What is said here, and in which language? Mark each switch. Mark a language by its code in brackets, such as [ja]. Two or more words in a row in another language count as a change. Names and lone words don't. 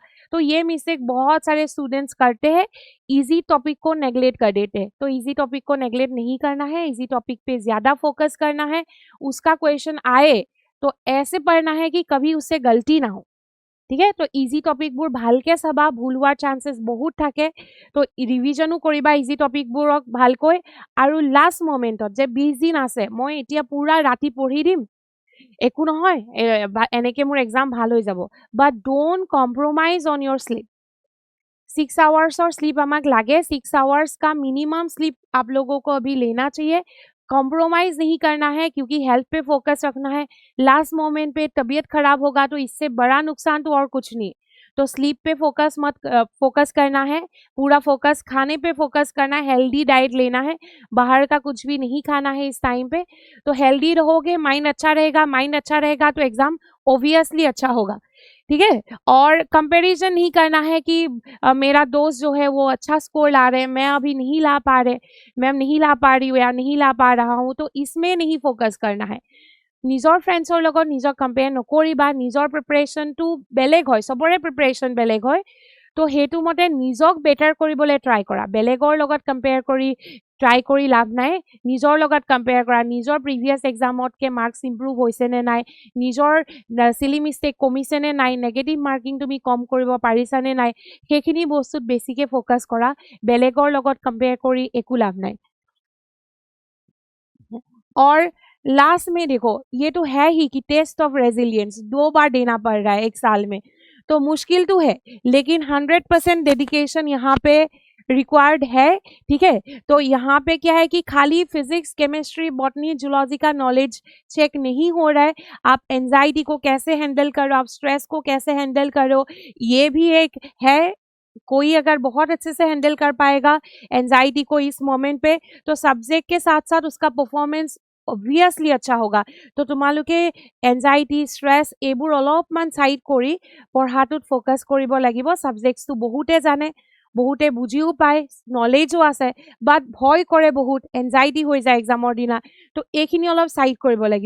[hi] तो ये मिस्टेक बहुत सारे स्टूडेंट्स करते हैं, [en] easy topic [hi] को नेग्लेक्ट कर देते हैं। तो [en] easy topic [hi] को नेग्लेक्ट नहीं करना है, [en] easy topic [hi] पे ज़्यादा फोकस करना है। उसका क्वेश्चन आए तो ऐसे पढ़ना है कि कभी उससे गलती ना हो। ठीक है, तो [as] इजी टपिकবোৰ ভালকে চাবা, ভুল হোৱাৰ চান্সেছ বহুত থাকে। তো ৰিভিজনো কৰিবা ইজি টপিকবোৰক ভালকৈ, আৰু [en] last moment [as] যে 20 দিন আছে, মই এতিয়া পুৰা ৰাতি পঢ়ি দিম, একো নহয়, এনেকে মোৰ এক্সাম ভাল হৈ যাব। [en] But don't compromise on your sleep. [hi] 6 आवर्स और स्लीप हमें लगे, 6 आवर्स का [en] minimum sleep [hi] आप लोगों को अभी लेना चाहिए। कॉम्प्रोमाइज नहीं करना है, क्योंकि हेल्थ पे फोकस रखना है। लास्ट मोमेंट पे तबीयत खराब होगा तो इससे बड़ा नुकसान तो और कुछ नहीं। तो स्लीप पे फोकस करना है, पूरा फोकस खाने पे फोकस करना है, [en] healthy diet [hi] लेना है, बाहर का कुछ भी नहीं खाना है इस टाइम पे। तो हेल्दी रहोगे, माइंड अच्छा रहेगा, माइंड अच्छा रहेगा तो एग्जाम ऑब्वियसली अच्छा होगा। ठीक है, और कंपैरिजन नहीं करना है कि मेरा दोस्त जो है वो अच्छा स्कोर ला रहे हैं, मैं अभी नहीं ला पा रहे, मैं नहीं ला पा रही हूँ या नहीं ला पा रहा हूँ, तो इसमें नहीं फोकस करना है। [as] নিজৰ ফ্ৰেণ্ডছৰ লগত নিজক কম্পেয়াৰ নকৰিবা, নিজৰ প্ৰিপাৰেশ্যনটো বেলেগ হয়, চবৰে প্ৰিপাৰেশ্যন বেলেগ হয়। তো সেইটো মতে নিজক বেটাৰ কৰিবলৈ ট্ৰাই কৰা, বেলেগৰ লগত কম্পেয়াৰ কৰি ট্ৰাই কৰি লাভ নাই। নিজৰ লগত কম্পেয়াৰ কৰা, নিজৰ প্ৰিভিয়াছ এক্সামতকৈ মাৰ্কছ ইম্প্ৰুভ হৈছে নে নাই, নিজৰ [en] silly mistake [as] কমিছে নে নাই, [en] negative marking [as] তুমি কম কৰিব পাৰিছা নে নাই, সেইখিনি বস্তুত বেছিকৈ ফ'কাছ কৰা। বেলেগৰ লগত কম্পেয়াৰ কৰি একো লাভ নাই। [hi] और लास्ट में देखो, ये तो है ही कि [en] test of resilience [hi] 2 बार देना पड़ रहा है 1 साल में, तो मुश्किल तो है, लेकिन 100% डेडिकेशन यहाँ पे रिक्वायर्ड है। ठीक है, तो यहाँ पे क्या है कि खाली फिजिक्स, केमिस्ट्री, बॉटनी, जूलॉजी का नॉलेज चेक नहीं हो रहा है। आप एंजाइटी को कैसे हैंडल करो, आप स्ट्रेस को कैसे हैंडल करो, ये भी एक है। कोई अगर बहुत अच्छे से हैंडल कर पाएगा एंजाइटी को इस मोमेंट पे, तो सब्जेक्ट के साथ साथ उसका परफॉर्मेंस ऑब्वियसली अच्छा होगा। [as] তো তোমালোকে এনজাইটি, ষ্ট্ৰেছ এইবোৰ অলপমান ছাইড কৰি পঢ়াটোত ফ'কাছ কৰিব লাগিব। ছাবজেক্টছটো বহুতে জানে, বহুতে বুজিও পায়, নলেজো আছে, বাট ভয় কৰে বহুত, এনজাইটি হৈ যায় এক্সামৰ দিনা। তো এইখিনি অলপ ছাইড কৰিব লাগিব।